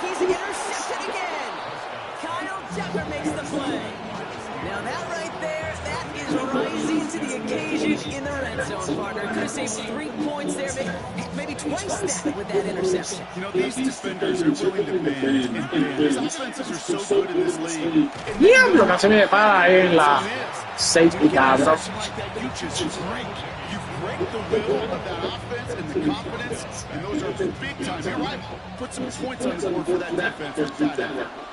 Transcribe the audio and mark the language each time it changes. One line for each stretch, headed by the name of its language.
English: He's intercepted again. Kyle Tucker makes the play. Now that right there, that is rising to the occasion in the red zone, partner. Could have saved 3 points there, maybe twice that with that interception. You know, these defenders are willing to bend and bend. These offenses are so good in this league.
Spanish: Diablo, casi me para ahí en la safety, cabrón.
English: You just break. You break the will of that offense and the confidence, and those are big time. You're right. Put some points on the board for that defense with that effort.